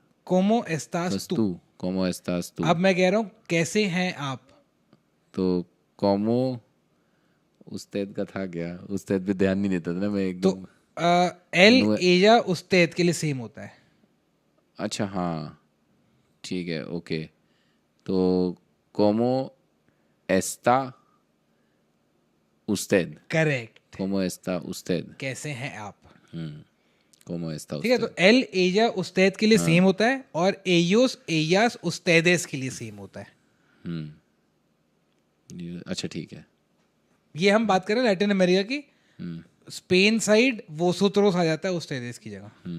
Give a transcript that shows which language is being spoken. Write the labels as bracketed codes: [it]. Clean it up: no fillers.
[es] कोमो एस्तास [hi] बस तू. [es] तू. como estás tú. [hi] अब मैं कह रहा हूँ कैसे हैं आप. तो [es] como usted [hi] का था क्या. usted पे ध्यान नहीं देता था ना मैं तो एकदम. एल एजा उस्तेद के लिए सेम होता है. अच्छा हाँ. ठीक है. ओके. [es] तो como está usted. [hi] Correct. [es] como está usted. [hi] कैसे हैं आप. [es] como está [hi] ठीक है. [es] usted. [hi] तो एल एजा उस्तेद के लिए सेम होता है और एयोस एयास उस्तेदेस के लिए सेम होता है. अच्छा ठीक है. ये हम बात करें लैटिन अमेरिका की. स्पेन साइड वोसोत्रोस आ जाता है उस्तेदेस की जगह.